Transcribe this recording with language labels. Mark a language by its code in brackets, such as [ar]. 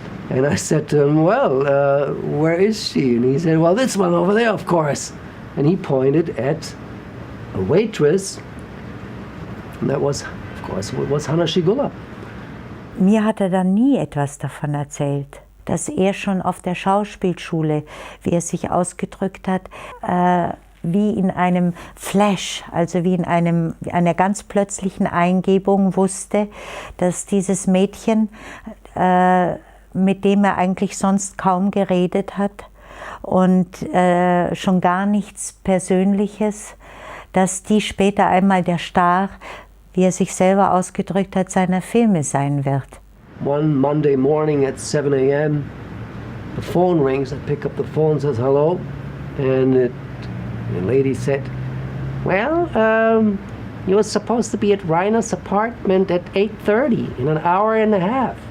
[en] And I said to him, "Well, where is she?" And he said, "Well, this one over there, of course." And he pointed at a waitress, and that was, of course, was Hanna Schigula. [de] Mir hat dann nie etwas davon erzählt, dass schon auf der Schauspielschule, wie sich ausgedrückt hat, wie in einem Flash, also wie in einer ganz plötzlichen Eingebung wusste, dass dieses Mädchen, mit dem er eigentlich sonst kaum geredet hat und schon gar nichts Persönliches, dass die später einmal der Star, wie er sich selber ausgedrückt hat, seiner Filme sein wird. [en] One Monday morning at 7 a.m., the phone rings. I pick up the phone, says hello, and the lady said, well, you were supposed to be at Reiner's apartment at 8:30 in an hour and a half.